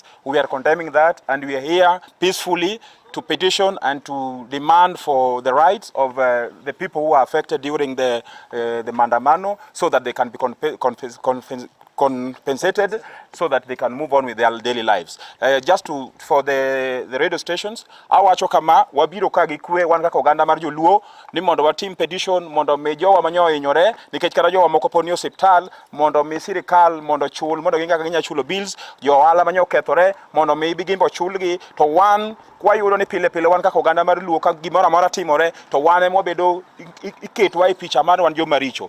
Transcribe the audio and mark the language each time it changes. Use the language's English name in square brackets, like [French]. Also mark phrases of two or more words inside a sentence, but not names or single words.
[English] We are condemning that, and we are here peacefully to petition and to demand for the rights of the people who are affected during the Mandamano, so that they can be compensated, so that they can move on with their daily lives. For the radio stations, [Luo (Kenya and Tanzania)] awacho kama wabiro ka gikwe wan kaka oganda mar joluo ni mondo watim petition mondo mi jowa manyo hinyore nikech kata jowa moko poni osiptal mondo mi sirikal mondo chul mondo ginga ginya chulo bills jo ohala manyo kethore mondo mi bigimbo chulgi to wan kwayudo ni pile pile wan kaka oganda mar luo ka gimoro amora timore to wan emo bedo iketwa e picha mar wan joma richo.